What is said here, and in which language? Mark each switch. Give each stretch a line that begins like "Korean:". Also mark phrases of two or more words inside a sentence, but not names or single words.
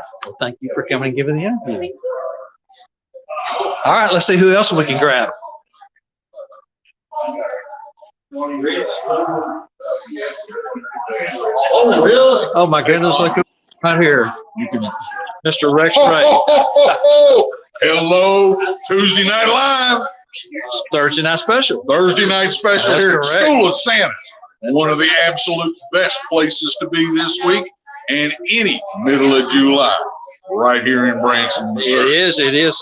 English: Well, thank you for coming and giving the interview. All right, let's see who else we can grab. Oh, really? Oh my goodness, look who's right here. Mr. Rex Ho, Ray. ho, ho, ho, ho. Hello, Tuesday Night Live. Thursday night special. Thursday night special That's here correct. at School of Santa. One of the absolute best places to be this week and any middle of July, right here in Branson, Missouri. It is.